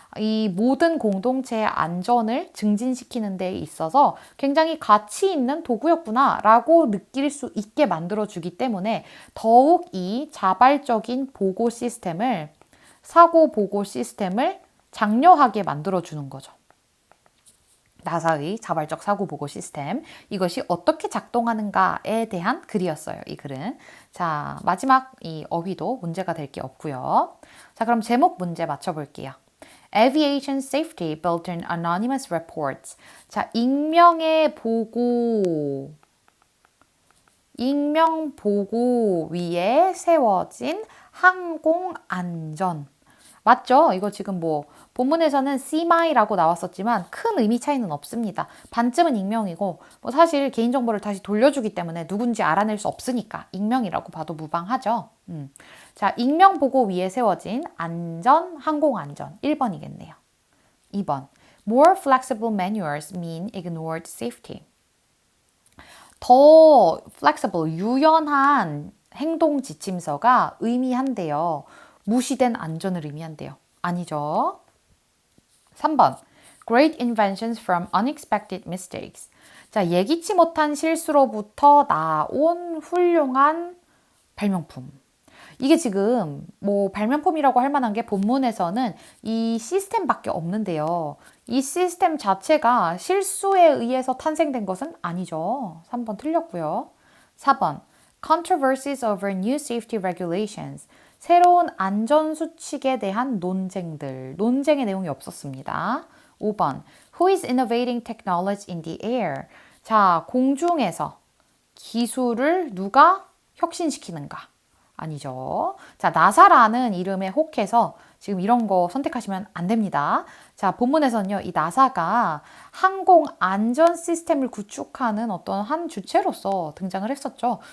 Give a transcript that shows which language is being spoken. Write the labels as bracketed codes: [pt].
[ko] 이 모든 공동체의 안전을 증진시키는 데 있어서 굉장히 가치 있는 도구였구나 라고 느낄 수 있게 만들어주기 때문에 더욱 이 자발적인 보고 시스템을, 사고 보고 시스템을 장려하게 만들어주는 거죠. 나사의 자발적 사고 보고 시스템, 이것이 어떻게 작동하는가에 대한 글이었어요. 이 글은. 자, 마지막 이 어휘도 문제가 될 게 없고요. 자, 그럼 제목 문제 맞춰볼게요. [en] Aviation Safety built in anonymous reports. [ko] 자, 익명의 보고 익명보고 위에 세워진 항공안전. 맞죠? 이거 지금 뭐 본문에서는 CMI라고 나왔었지만 큰 의미 차이는 없습니다. 반쯤은 익명이고 뭐 사실 개인정보를 다시 돌려주기 때문에 누군지 알아낼 수 없으니까 익명이라고 봐도 무방하죠. 자, 익명보고 위에 세워진 안전, 항공안전 1번이겠네요. 2번. [en] More flexible manuals mean ignored safety. [ko] 더 flexible, 유연한 행동 지침서가 의미한대요. 무시된 안전을 의미한대요. 아니죠. 3번. [en] Great inventions from unexpected mistakes. [ko] 자, 예기치 못한 실수로부터 나온 훌륭한 발명품. 이게 지금 뭐 발명품이라고 할 만한 게 본문에서는 이 시스템밖에 없는데요. 이 시스템 자체가 실수에 의해서 탄생된 것은 아니죠. 3번 틀렸고요. 4번. [en] Controversies over new safety regulations. [ko] 새로운 안전수칙에 대한 논쟁들. 논쟁의 내용이 없었습니다. 5번. [en] Who is innovating technology in the air? [ko] 자, 공중에서 기술을 누가 혁신시키는가? 아니죠. 자, 나사라는 이름에 혹해서 지금 이런 거 선택하시면 안 됩니다. 자, 본문에서는요, 이 나사가 항공 안전 시스템을 구축하는 어떤 한 주체로서 등장을 했었죠.